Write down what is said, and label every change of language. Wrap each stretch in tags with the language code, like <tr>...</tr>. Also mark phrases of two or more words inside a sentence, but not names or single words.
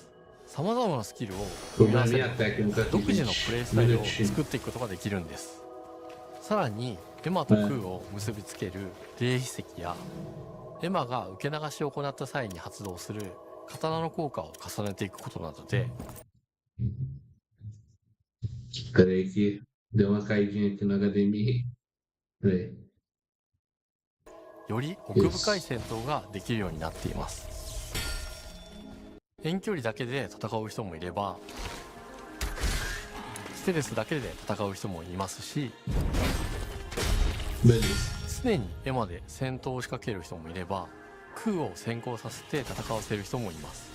<ja>さまざまなスキルを組み合わせて独自のプレイスタイルを作っていくことができるんです。さらにエマとクーを結びつける霊秘石や、エマが受け流しを行った際に発動する刀の効果を重ねていくことなどで、</ja> <pt>Peraí que deu uma caidinha aqui no HDMI. Peraí.</pt> <ja>より奥深い戦闘ができるようになっています。遠距離だけで戦う人もいれば、ステルスだけで戦う人もいますし、常にエマで戦闘を仕掛ける人もいれば、クーを先行させて戦わせる人もいます。</ja>